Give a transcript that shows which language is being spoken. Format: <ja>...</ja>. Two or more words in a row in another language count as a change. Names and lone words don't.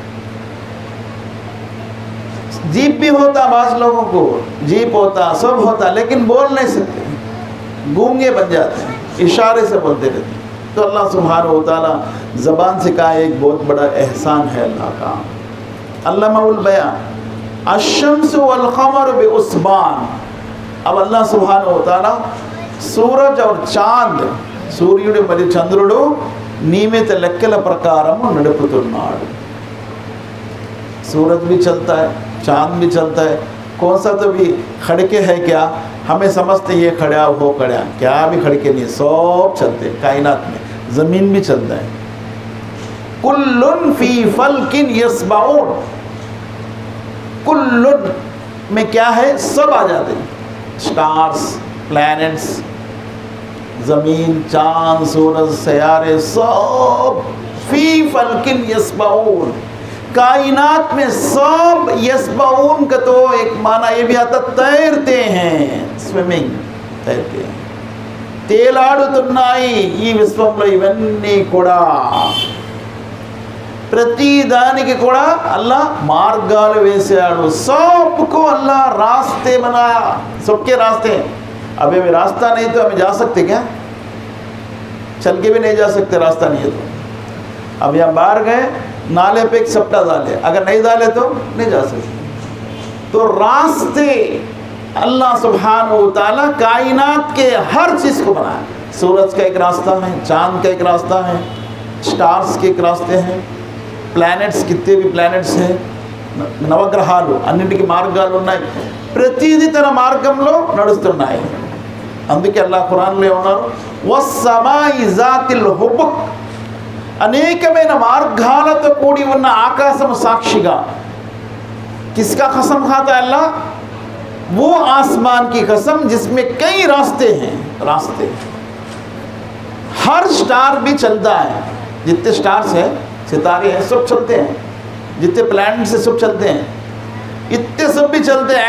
<hi>जीप भी होता, बाज़ लोगों को जीप होता, सब होता, लेकिन बोल नहीं सकते, गूंगे बन जाते हैं, इशारे से बोलते रहते हैं. तो</hi> <ar>الله سبحانه وتعالى</ar> <hi>ज़बान से का एक बहुत बड़ा एहसान है अल्लाह का.</hi> <ar>علمه البيان الشمس والقمر بحسبان.</ar> <hi>अब</hi> <ar>الله سبحانه وتعالى</ar> <hi>सूरज और चांद,</hi> <te>सूर्युడు మరియు చంద్రుడు నియమిత లెక్కల ప్రకారము నడుపుతున్నాడు.</te> <hi>सूरज भी चलता है, चांद भी चलता है. कौन सा तो भी खड़के है क्या? हमें समझते ये खड़ा हो खड़ा, क्या भी खड़के नहीं, सब चलते हैं कायनात में. ज़मीन भी चलता है.</hi> <ar>كل في فلك يسبحون.</ar> <hi>कुल्लुन में क्या है? सब आ जाते हैं.</hi> <en>stars, planets,</en> <hi>ज़मीन, चांद, सूरज, सयारे, सब</hi> <ar>في فلك يسبحون.</ar> <hi>कायनात में सब यस्बाऊन का तो एक माना ये भी आता, तैरते हैं, स्विमिंग, तैरते हैं,</hi> <te>తేలాడుతున్నాయి ఈ విశ్వంలో. ఇవన్నీ కూడా ప్రతి దానికి కూడా అల్లా మార్గాలు వేశాడు.</te> <hi>सबको अल्लाह रास्ते बनाया, सबके रास्ते. अब हमें रास्ता नहीं तो हमें जा सकते क्या? चल के भी नहीं जा सकते, रास्ता नहीं है तो. अब यहाँ बाहर गए, नाले पे एक सप्टा डाले, अगर नहीं डाले तो नहीं जा सकते. तो रास्ते</hi> <ar>الله سبحانه وتعالى</ar> <hi>कायनात के हर चीज़ को बनाया. सूरज का एक रास्ता है, चांद का एक रास्ता है, स्टार्स के एक रास्ते हैं, ప్లానెట్స్, कितने भी ప్లానెట్స్ हैं,</hi> <te>నవగ్రహాలు అన్నింటికి మార్గాలు ఉన్నాయి. ప్రతిదీ తన మార్గంలో నడుస్తున్నాయి. అందుకే అల్లాహ్ ఖురాన్లో ఏమన్నారు?</te> <ar>والسماء ذات الحبك.</ar> <te>అనేకమైన మార్గాలతో కూడి ఉన్న ఆకాశం సాక్షిగా.</te> <hi>किसका कसम खाता है अल्लाह? वो आसमान की कसम जिसमें कई रास्ते हैं. रास्ते, हर स्टार भी चलता है. जितने स्टार्स हैं, सितारे हैं, सब चलते हैं. जितने प्लैनेट से सब चलते हैं, इतने सब भी चलते हैं.</hi>